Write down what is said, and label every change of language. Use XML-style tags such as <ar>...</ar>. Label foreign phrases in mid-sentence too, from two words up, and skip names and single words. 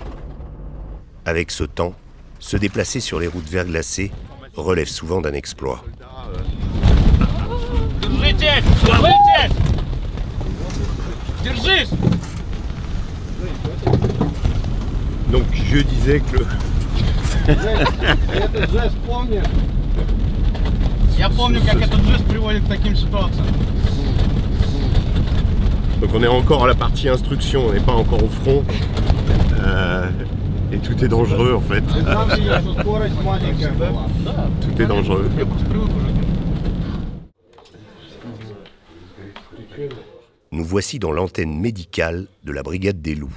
<fr>Avec ce temps, se déplacer sur les routes verglacées relève souvent d'un exploit. Donc je disais que...</fr> <ru>Этот жест помнишь? Я помню, как этот жест приводит к таким ситуациям.</ru> <fr>Donc on est encore à la partie instruction, on n'est pas encore au front. Et tout est dangereux en fait. Tout est dangereux. Nous voici dans l'antenne médicale de la brigade des loups.</fr>